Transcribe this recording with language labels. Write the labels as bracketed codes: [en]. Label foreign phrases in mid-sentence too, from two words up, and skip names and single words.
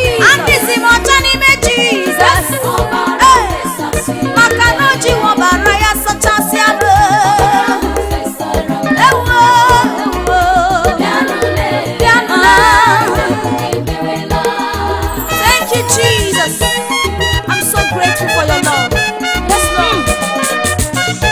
[ig] Adịzi m ọcha n'ime Jizọs. Maka na o jiwo ọbara ya sachasịa m. Ewo, ewo. Bịa nụla. [en] Thank you, Jesus. I'm so grateful for your love. Yes, Lord.